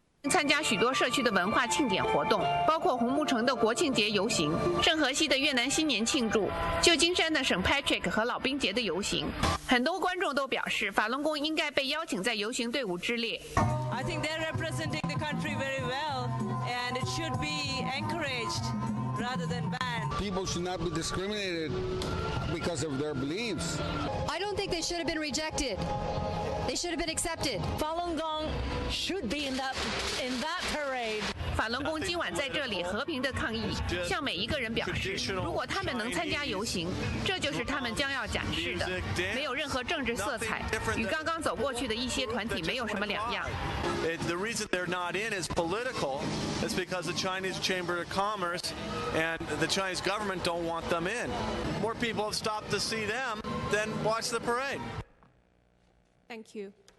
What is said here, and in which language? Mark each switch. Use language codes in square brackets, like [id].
[zh] 参加许多社区的文化庆典活动，包括红木城的国庆节游行、圣荷西的越南新年庆祝、旧金山的圣 Patrick 和老兵节的游行。很多观众都表示，法轮功应该被邀请在游行队伍之列。 [en] I think they're representing the country very well, and it should be encouraged rather than banned. People should not be discriminated because of their beliefs. I don't think they should have been rejected. They should have been accepted. Falun Gong should be in that parade. [zh] 法轮功今晚在这里和平的抗议，向每一个人表示，如果他们能参加游行，这就是他们将要展示的，没有任何政治色彩，与刚刚走过去的一些团体没有什么两样。 [en] The reason they're not in is political. It's because the Chinese Chamber of Commerce and the Chinese government don't want them in. More people have stopped to see them than watch the parade. Thank you.